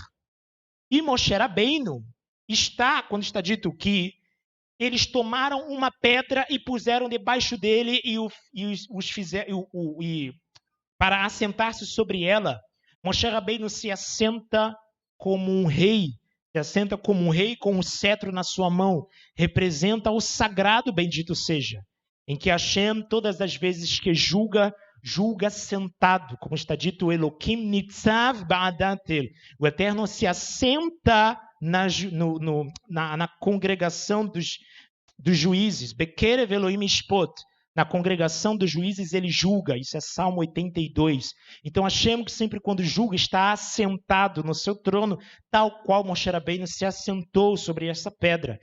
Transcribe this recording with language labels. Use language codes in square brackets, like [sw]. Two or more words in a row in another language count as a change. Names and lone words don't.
[pt] E Moshe Rabbeinu está, quando está dito que eles tomaram uma pedra e puseram debaixo dele para assentar-se sobre ela, Moshe Rabbeinu se assenta como um rei, se assenta como um rei com um cetro na sua mão, representa o sagrado bendito seja, em que Hashem, todas as vezes que julga sentado, como está dito, [he] אלוהים נצב בעדת אל. [pt] O Eterno se assenta na congregação dos juízes, [he] בקרב אלוהים ישפוט. [pt] Na congregação dos juízes ele julga, isso é Salmo 82. Então Hashem, que sempre quando julga, está assentado no seu trono, tal qual Moshe Rabbeinu se assentou sobre essa pedra.